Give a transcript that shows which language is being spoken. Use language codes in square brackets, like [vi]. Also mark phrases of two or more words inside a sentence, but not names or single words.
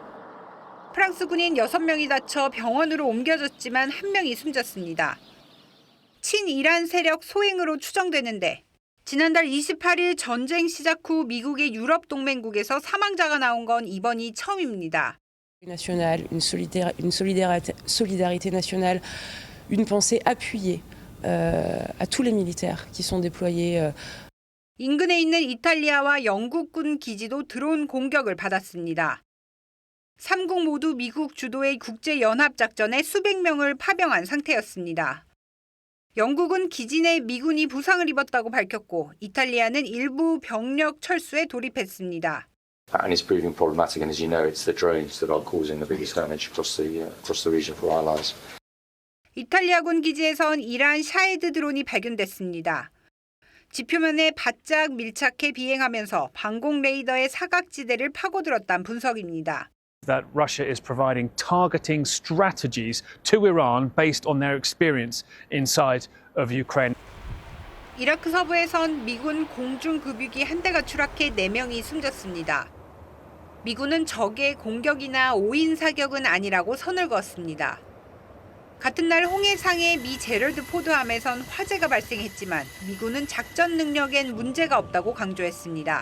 [ko] 프랑스 군인 6명이 다쳐 병원으로 옮겨졌지만 1명이 숨졌습니다. 친이란 세력 소행으로 추정되는데 지난달 28일 전쟁 시작 후 미국의 유럽 동맹국에서 사망자가 나온 건 이번이 처음입니다. [fr] Nationale, une solidarité nationale, une pensée appuyée à tous les militaires qui sont déployés. [ko] 인근에 있는 이탈리아와 영국군 기지도 드론 공격을 받았습니다. 3국 모두 미국 주도의 국제연합작전에 수백 명을 파병한 상태였습니다. 영국은 기지 내 미군이 부상을 입었다고 밝혔고 이탈리아는 일부 병력 철수에 돌입했습니다. [en] And it's proving problematic, and as you know, it's the drones that are causing the biggest damage across the region for our allies. [ko] 이탈리아군 기지에선 이란 샤헤드 드론이 발견됐습니다. 지표면에 바짝 밀착해 비행하면서 방공 레이더의 사각지대를 파고들었다는 분석입니다. [en] That Russia is providing targeting strategies to Iran based on their experience inside of Ukraine. [ko] 이라크 서부에선 미군 공중급유기 한 대가 추락해 4명이 숨졌습니다. 미군은 적의 공격이나 오인 사격은 아니라고 선을 그었습니다. 같은 날 홍해상의 미 제럴드 포드함에선 화재가 발생했지만 미군은 작전 능력엔 문제가 없다고 강조했습니다.